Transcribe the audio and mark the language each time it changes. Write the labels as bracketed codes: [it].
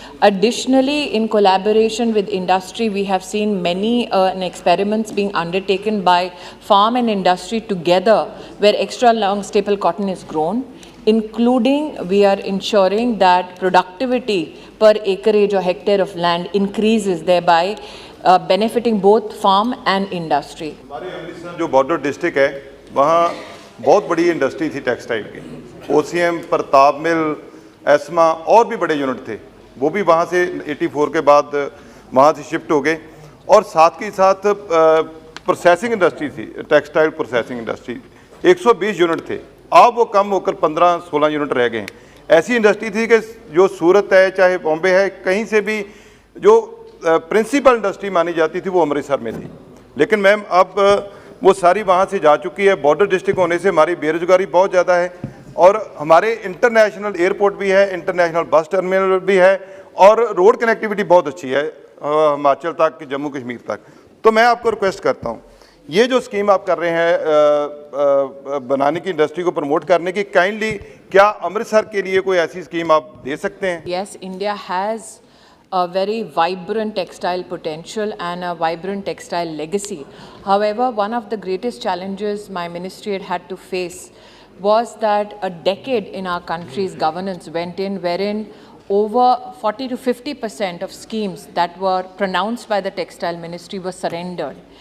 [en] Additionally, in collaboration with industry, we have seen many experiments being undertaken by farm and industry together where extra long staple cotton is grown, including we are ensuring that productivity per acreage or hectare of land increases, thereby benefiting both farm and industry. [hi] हमारे अमृतसर जो border district है वहाँ बहुत बड़ी industry थी textile की, OCM, Pratap मिल, ESMA और भी बड़े यूनिट थे, वो भी वहाँ से 84 के बाद वहाँ से शिफ्ट हो गए। और साथ के साथ प्रोसेसिंग इंडस्ट्री थी, टेक्सटाइल प्रोसेसिंग इंडस्ट्री 120 यूनिट थे, अब वो कम होकर 15-16 यूनिट रह गए हैं। ऐसी इंडस्ट्री थी कि जो सूरत है चाहे बॉम्बे है, कहीं से भी जो प्रिंसिपल इंडस्ट्री मानी जाती थी वो अमृतसर में थी। लेकिन मैम अब वो सारी वहाँ से जा चुकी है। बॉर्डर डिस्ट्रिक्ट होने से हमारी बेरोजगारी बहुत ज़्यादा है और हमारे इंटरनेशनल एयरपोर्ट भी है, इंटरनेशनल बस टर्मिनल भी है और रोड कनेक्टिविटी बहुत अच्छी है हिमाचल तक, जम्मू कश्मीर तक। तो मैं आपको रिक्वेस्ट करता हूँ, ये जो स्कीम आप कर रहे हैं बनाने की, इंडस्ट्री को प्रमोट करने की, काइंडली क्या अमृतसर के लिए कोई ऐसी स्कीम आप दे सकते हैं? [en] Yes, India has a very vibrant textile potential and a vibrant textile legacy. However, one of the greatest challenges my ministry had to face was that a decade in our country's governance went in wherein over 40 to 50% of schemes that were pronounced by the textile ministry were surrendered.